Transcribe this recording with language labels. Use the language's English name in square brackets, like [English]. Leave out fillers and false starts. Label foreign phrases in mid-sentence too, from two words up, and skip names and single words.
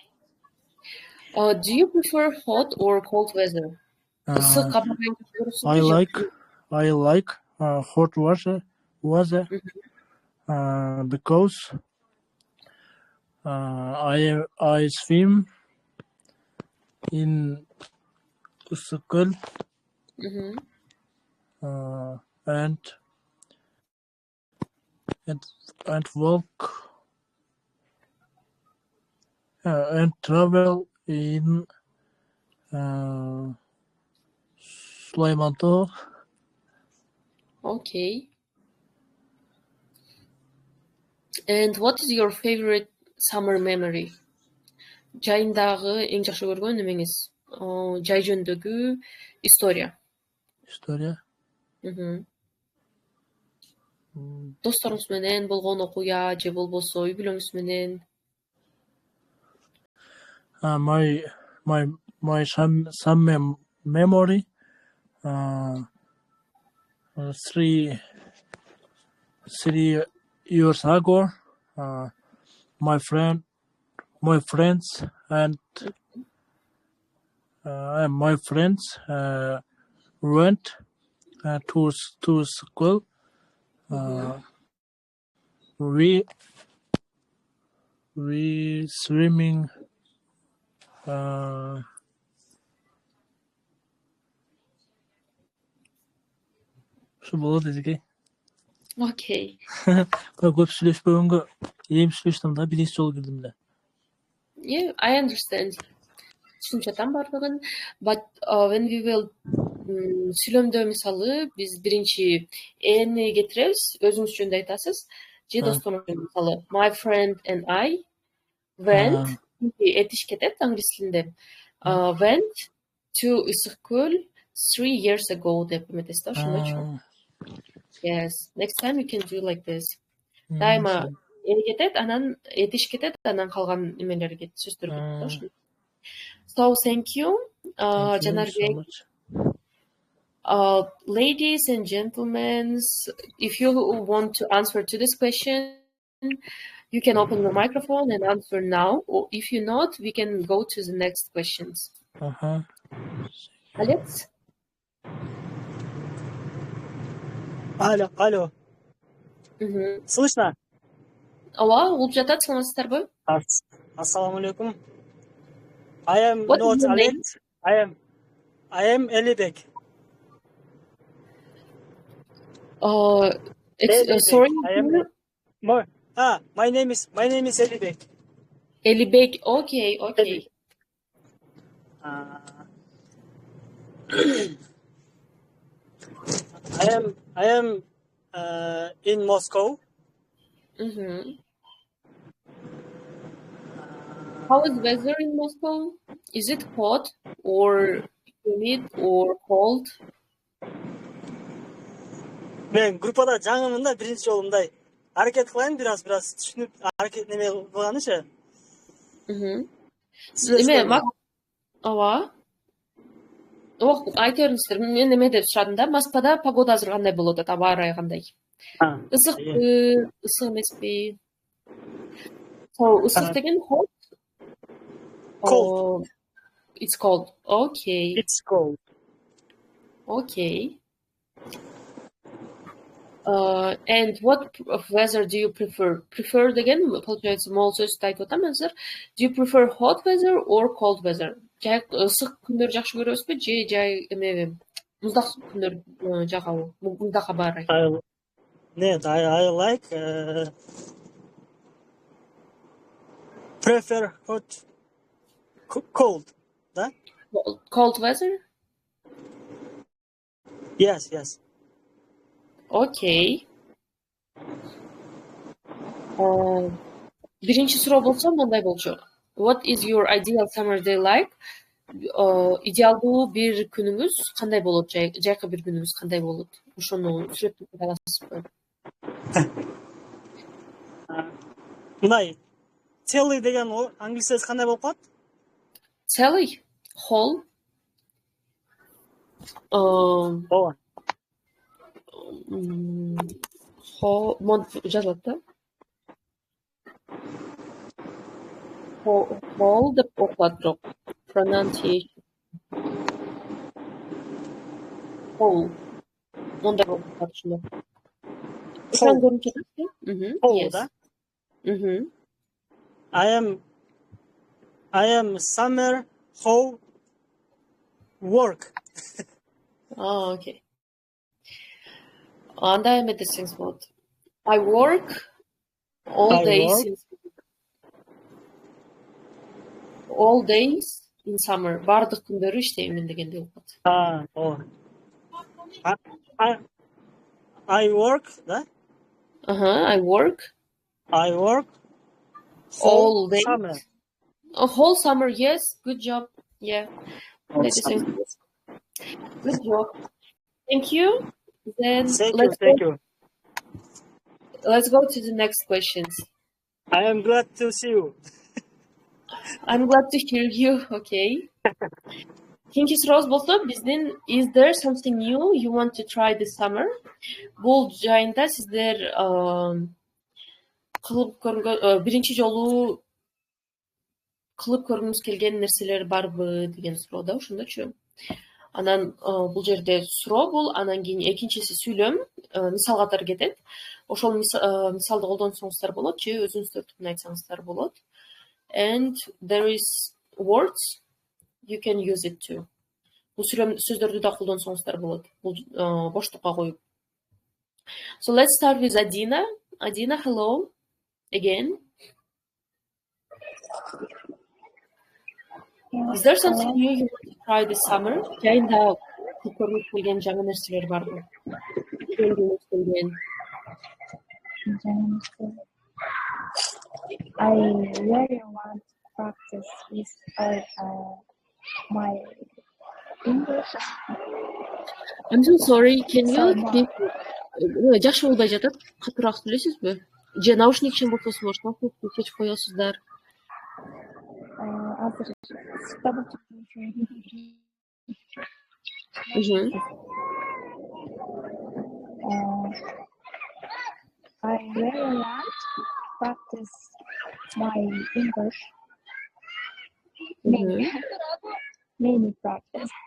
[English] Do you prefer hot or cold weather? I like hot weather because I swim in ысык көл and walk and travel in Süleymanto. Okay. And what is your favorite summer memory? [Kyrgyz] Жайындагы эң жакшы көргөн немеңиз? Жай жөнүндөгү история. История? Досторуңуз менен болгон окуя же болбосо үй бүлөңүз менен? [English] My summer memory 3 years ago, my friends and my friends went to school. We swimming [Kyrgyz] şu болот эзеке. [English] Okay. [Kyrgyz] Көп сүйлөшпөгөнгө эми сүйлөштүм да, биринчи жолу кирдим эле. [English] Yeah, I understand. [Kyrgyz] Түшүнүп жатам бардыгын. [English] But when we will [Kyrgyz] сүйлөмдө мисалы биз биринчи эни кетиребиз, өзүңүз жөнүндө айтасыз. Же досторуңуз жөнүндө мисалы [English] my friend and I went [Kyrgyz] Этиш кетет англис тилинде. [English] Went to ысык көл 3 years ago [Kyrgyz] деп эметесиз да, ошондойчу. [English] Yes. Next time you can do like this. [Kyrgyz] Дайыма кетет, анан этиш кетет, анан калган эмелер кетет, сөздөр кетет да, ошондой. [English] So thank you. Жанарбек. Ladies and gentlemen, if you want to answer to this question, you can open your microphone and answer now. Or if you not, we can go to the next questions. Alex? [Russian] Алло. Слышно? [Kyrgyz] Ооба, угуп жатат, саламатсыздарбы? [Arabic] السلام عليكم. [English] I am What not is your name? Alex. I am Elibek. Sorry. My name is Elibek. Elibek. Okay. I am in Moscow. How is weather in Moscow? Is it hot or humid or cold? [Kyrgyz] Мен группада жаңымын да, биринчи жолу мындай аракет кылайын, бир аз түшүнүп аракет неме кылганычы. Ооба. Айта бериңиздер. Мен эме деп сурадым да, Москвада погода азыр кандай болот, аба ырайы кандай? Ысыкпы, ысык эмеспи? Ысык деген hot? [English] Cold. It's cold. Okay. It's cold. Okay. And what weather do you prefer? [Kyrgyz] Prefer деген, получается, мол сөздү айтып атам азыр. [English] Do you prefer hot weather or cold weather? [Kyrgyz] Жай ысык күндөр жакшы көрөсүзбү, же жай эме муздак күндөр жагабы? Муздакка баары. [English] I like prefer hot cold, да? Cold weather? Yes. Okay. [Kyrgyz] Биринчи суроо болсо мындай болчу. [English] What is your ideal summer day like? [Kyrgyz] Идеалдуу бир күнүңүз кандай болот? Жайкы бир күнүңүз кандай болот? Ошону сүрөттөп аласызбы? Мындай целый деген англисчеси кандай болуп калат? [English] Целый? Whole? [Kyrgyz] Ооба. Жазылат да? Whole деп окулат, бирок pronunciation. [English] Whole. [Kyrgyz] Мондай болуп калат ушунда. Экран көрүнүп жатат? [English] Whole, да? I am summer whole work. [Kyrgyz] Okay. Анда эме десеңиз болот. [English] I work all days in summer. [Kyrgyz] Бардык күндөрү иштеймин дегенде болот. [English] I work, да? I work all day. Summer. A whole summer, yes. Good job. Yeah. Good job. Thank you. Then Thank you. Let's go to the next questions. I am glad to see you. I'm glad to hear you. Okay. [Kyrgyz] Кийинки сурообуз болсо, биздин [English] is there something new you want to try this summer? [Kyrgyz] Бул жайында сиздер кылып көргөн биринчи жолу кылып көргүңүз келген нерселер барбы деген суроо да, ошондочу. Анан бул жерде суроо бул, анан кийин экинчиси сүйлөм, мисал катары кетет. Ошол мисалды колдонсоңуздар болот, же өзүңүздөрдүкүн айтсаңыздар болот. [English] And there is words you can use it too. [Kyrgyz] Бул сөздөрдү да колдонсоңуздар болот. Бул боштукка коюп. [English] So let's start with Adina. Adina, hello again. Is there something new you want to try this summer? [Kyrgyz] Жайында көрүп келген жаңы нерселер барбы? [English] I really want to practice with my English. I'm so sorry. Can you So speak? [Kyrgyz] Жакшы болбой жатат. Катуураак сүйлөйсүзбү? Же наушник ишин болсо болот, наушникти чечип коесуздар. Азыр табып [English] I really want to practice my English. Many practice.